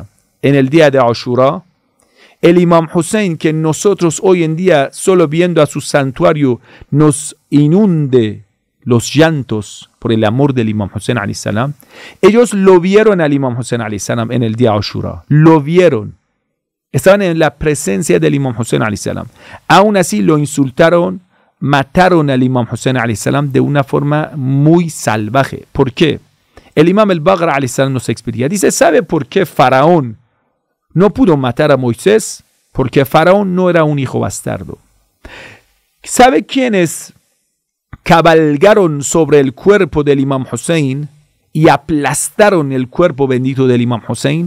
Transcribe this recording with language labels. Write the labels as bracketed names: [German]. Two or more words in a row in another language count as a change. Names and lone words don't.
[Spanish] En el día de Ashura, el Imam Hussein, que nosotros hoy en día, solo viendo a su santuario, nos inunde los llantos por el amor del Imam Hussein [Arabic] عليه السلام, [Spanish] ellos lo vieron al Imam Hussein [Arabic] عليه السلام [Spanish] en el día Ashura. Lo vieron. Estaban en la presencia del Imam Hussein [Arabic] عليه السلام. [Spanish] Aún así lo insultaron, mataron al Imam Hussein [Arabic] عليه السلام [Spanish] de una forma muy salvaje. ¿Por qué? El Imam al-Baghr [Arabic] عليه السلام [Spanish] nos explica. Dice, ¿sabe por qué Faraón no pudo matar a Moisés? Porque Faraón no era un hijo bastardo. ¿Sabe quiénes cabalgaron sobre el cuerpo del Imam Hussein y aplastaron el cuerpo bendito del Imam Hussein?